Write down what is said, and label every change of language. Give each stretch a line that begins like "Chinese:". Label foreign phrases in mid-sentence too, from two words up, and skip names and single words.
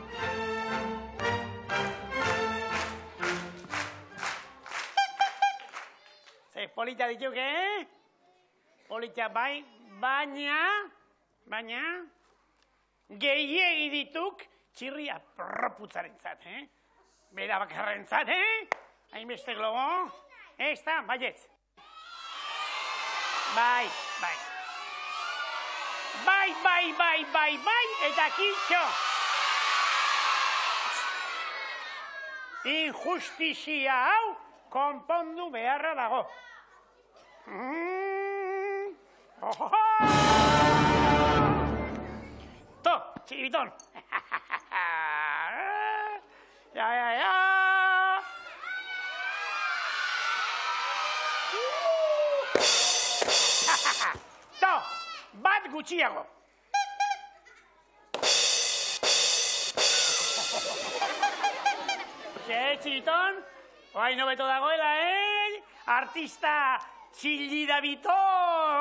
Basque: Ze polita dituk, Polita bai, baina, gehiegi dituk txirria proputzaren zat, Bera bakarren zat, Hainbeste globo, ez da, baietz. Bai, eta kitxo. Injustizia hau konpondu beharra dago. To, Txiribiton. Ja. To, bat gutxiago. Txiribiton, oain hobeto dagoela, Artista txillida biton!